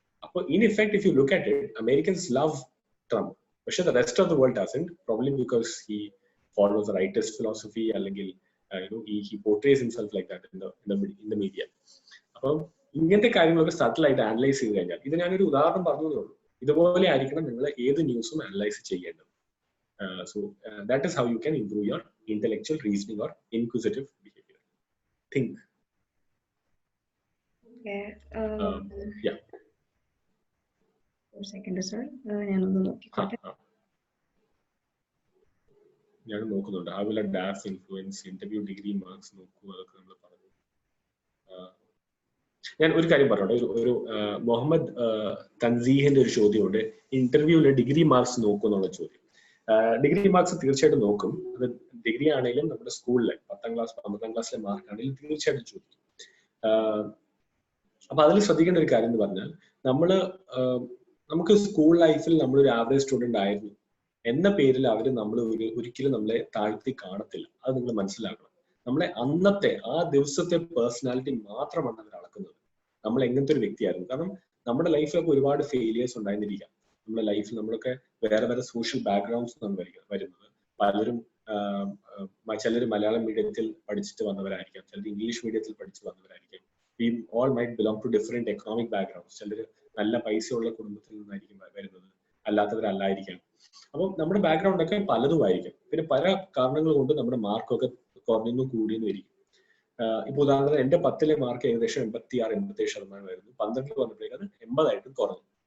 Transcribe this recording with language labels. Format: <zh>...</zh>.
<en>അപ്പൊ in effect if you look at it, Americans love Trump, പക്ഷെ the rest of the world doesn't, probably because he follows the rightist philosophy,</en> <ml>അല്ലെങ്കിൽ</ml> <en>he portrays himself like that in the media.</en> <ml>അപ്പം ഇങ്ങനത്തെ കാര്യങ്ങളൊക്കെ subtle ആയിട്ട് analyse ചെയ്ത് കഴിഞ്ഞാൽ, ഇത് ഞാനൊരു ഉദാഹരണം പറഞ്ഞതേ ഉള്ളൂ, ഇതുപോലെ ആയിരിക്കണം നിങ്ങൾ ഏത് ന്യൂസും അനലൈസ് ചെയ്യേണ്ടത്.</ml> <en>So that is how you can improve your intellectual reasoning or inquisitive behavior. Think. Okay. Yeah.</en> <ml>ഒരു സെക്കൻഡ് സർ, ഞാനൊന്ന് നോക്കിക്കോട്ടെ. ഞാൻ നോക്കുന്നുണ്ട്.</ml> <en>How will a DAF influence interview degree marks</en> <ml>നോക്കൂ, അതൊക്കെ നമ്മൾ പറഞ്ഞു. ഞാൻ ഒരു കാര്യം പറഞ്ഞോട്ടെ, ഒരു മുഹമ്മദ് തൻസീഹിന്റെ ഒരു ചോദ്യമുണ്ട്, ഇന്റർവ്യൂവിലെ ഡിഗ്രി മാർക്സ് നോക്കൂ എന്നുള്ള ചോദ്യം. ഡിഗ്രി മാർക്സ് തീർച്ചയായിട്ടും നോക്കും. അത് ഡിഗ്രി ആണെങ്കിലും നമ്മുടെ സ്കൂളിലെ 10ാം ക്ലാസ് 12ാം ക്ലാസ്സിലെ മാർക്ക് ആണെങ്കിലും തീർച്ചയായിട്ടും ചോദിക്കും. അപ്പൊ അതിൽ ശ്രദ്ധിക്കേണ്ട ഒരു കാര്യം എന്ന് പറഞ്ഞാൽ, നമുക്ക് സ്കൂൾ ലൈഫിൽ നമ്മളൊരു ആവറേജ് സ്റ്റുഡന്റ് ആയിരുന്നു എന്ന പേരിൽ നമ്മൾ ഒരിക്കലും നമ്മളെ താഴ്ത്തി കാണത്തില്ല. അത് നിങ്ങൾ മനസ്സിലാക്കണം. നമ്മളെ അന്നത്തെ ആ ദിവസത്തെ പേഴ്സണാലിറ്റി മാത്രമാണ് അവർ അളക്കുന്നത്. നമ്മൾ എങ്ങനത്തെ ഒരു വ്യക്തിയായിരുന്നു. കാരണം നമ്മുടെ ലൈഫിലൊക്കെ ഒരുപാട് ഫെയിലിയേഴ്സ് ഉണ്ടായിരുന്നിരിക്കാം. നമ്മുടെ ലൈഫിൽ നമ്മളൊക്കെ വേറെ സോഷ്യൽ ബാക്ക്ഗ്രൗണ്ട്സ് വരുന്നത്. പലരും ചിലർ മലയാളം മീഡിയത്തിൽ പഠിച്ചിട്ട് വന്നവരായിരിക്കാം, ചിലർ ഇംഗ്ലീഷ് മീഡിയത്തിൽ പഠിച്ചു വന്നവരായിരിക്കാം.</ml> <en>We all might belong to different economic backgrounds.</en> <ml>ചിലർ നല്ല പൈസയുള്ള കുടുംബത്തിൽ നിന്നായിരിക്കും വരുന്നത്, അല്ലാത്തവരല്ലായിരിക്കാം. അപ്പം നമ്മുടെ ബാക്ക്ഗ്രൗണ്ട് ഒക്കെ പലതും ആയിരിക്കും. പിന്നെ പല കാരണങ്ങൾ കൊണ്ട് നമ്മുടെ മാർക്കൊക്കെ കുറഞ്ഞെന്നും കൂടിയെന്നും ഇരിക്കും. ഇപ്പൊ ഉദാഹരണത്തിന് എന്റെ 10ലെ മാർക്ക് ഏകദേശം 86-87% 12 വന്നപ്പോഴേക്കും അത് 80 കുറഞ്ഞു.</ml>